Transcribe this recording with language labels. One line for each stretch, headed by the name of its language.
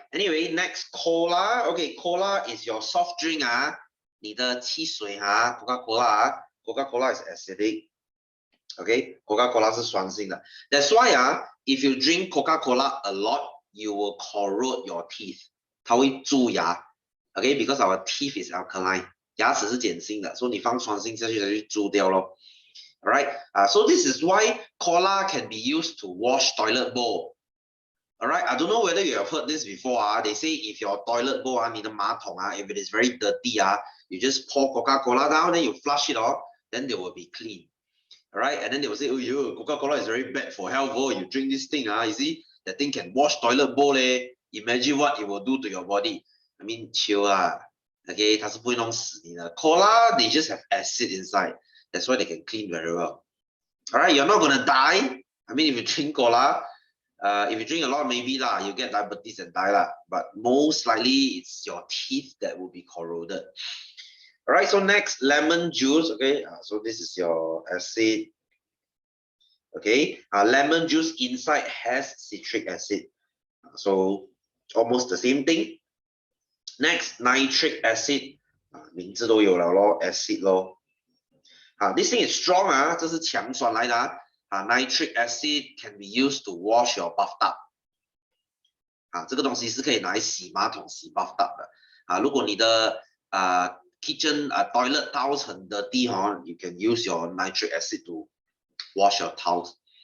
English: Anyway, next, cola. Okay, cola is your soft drink
Chinese: 你的汽水
English: Coca-Cola Coca-Cola is acidic. Okay, Coca-Cola
Chinese: 是酸性的.
English: That's why if you drink Coca-Cola a lot, you will corrode your teeth.
Chinese: 它会蛀牙.
English: Okay, because our teeth is alkaline.
Chinese: 牙齿是碱性的, so 你放酸性下去它就蛀掉咯.
English: Alright, so this is why cola can be used to wash toilet bowl. Alright, I don't know whether you have heard this before. They say if your toilet bowl,
Chinese: 你的马桶,
English: if it is very dirty, you just pour Coca-Cola down, then you flush it off, then they will be clean. Alright, and then they will say, oh, Coca-Cola is very bad for health. Oh, you drink this thing, you see, that thing can wash toilet bowl. Imagine what it will do to your body. I mean chill
Chinese: 啊 ，OK， 它是不会弄死你的。
English: Cola they just have acid inside, that's why they can clean very well. Alright, you're not gonna die. I mean, if you drink cola, if you drink a lot, maybe lah, you get diabetes and die lah. But most likely, it's your teeth that will be corroded. Alright, so next, lemon juice. Okay, so this is your acid. Okay, lemon juice inside has citric acid. So almost the same thing. Next, nitric acid.
Chinese: 名字都有了咯 ，acid 咯。
English: this thing is strong 啊，
Chinese: 这是强酸来的
English: nitric acid can be used to wash your bathtub
Chinese: 这个东西是可以拿来洗马桶、洗
English: bathtub 的
Chinese: 如果你的
English: kitchen toilet tiles 很 dirty you can use your nitric acid to wash your towels.